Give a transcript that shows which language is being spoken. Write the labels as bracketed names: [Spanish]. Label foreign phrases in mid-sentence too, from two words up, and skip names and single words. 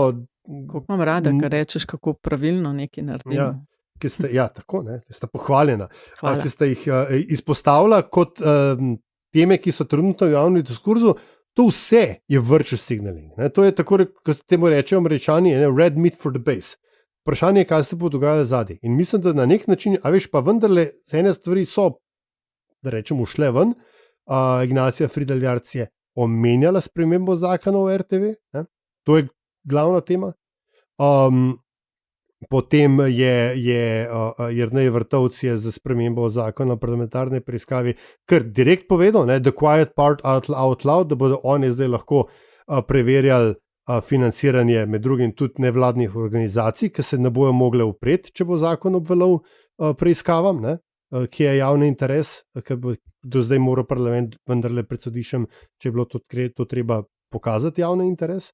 [Slovenian] Kako imam rada, kar rečeš, kako pravilno nekaj naredimo. Tako, ne, ste pohvaljena. Ki ste jih izpostavila kot teme, ki so trenutno v javnem diskurzu, to vse je [English] virtual signaling. [Slovenian] Ne. To je tako, kot temu rečejo Američani, [English] red meat for the base. [Slovenian] Vprašanje je, kaj se bo dogajalo zadaj. In mislim, da na nek način, pa vendarle, ene stvari so, da rečemo, šle ven. Ignacija Fridl Jarc je omenjala spremembo zakona o RTV. Ne? To je glavna tema. Potem je Jernej Vrtovec za spremembo zakona o parlamentarni preiskavi kar direkt povedal, [English] the quiet part out loud, [Slovenian] da bodo oni zdaj lahko preverjali financiranje med drugim tudi nevladnih organizacij, ki se ne bojo mogle upreti, če bo zakon obvelal preiskavam, ki je javni interes, ker bo do zdaj moral parlament vendarle pred sodiščem, če je bilo to treba pokazati javni interes.